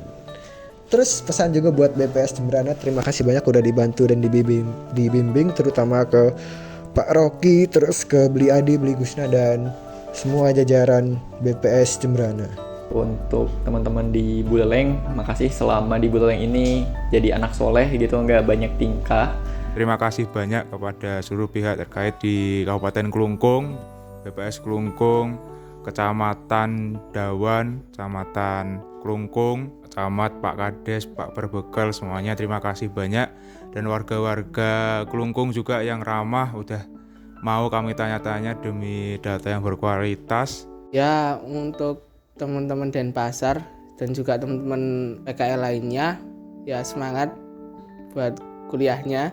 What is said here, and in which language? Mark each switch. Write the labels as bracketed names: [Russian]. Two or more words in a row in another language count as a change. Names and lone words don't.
[Indonesian] Terus pesan juga buat BPS Jembrana, terima kasih banyak udah dibantu dan dibimbing, terutama ke Pak Rocky, terus ke Beli Adi, Beli Gusna, dan semua jajaran BPS Jembrana. Untuk teman-teman di Buleleng, makasih selama di Buleleng ini jadi anak soleh gitu, nggak banyak tingkah. Terima kasih banyak kepada seluruh pihak terkait di Kabupaten Klungkung, BPS Klungkung, Kecamatan Dawan, Kecamatan Klungkung, Camat, Pak Kades, Pak Perbekal, semuanya terima kasih banyak. Dan warga-warga Klungkung juga yang ramah, udah mau kami tanya-tanya demi data yang berkualitas. Ya, untuk teman-teman Denpasar dan juga teman-teman PKL lainnya, ya semangat buat kuliahnya.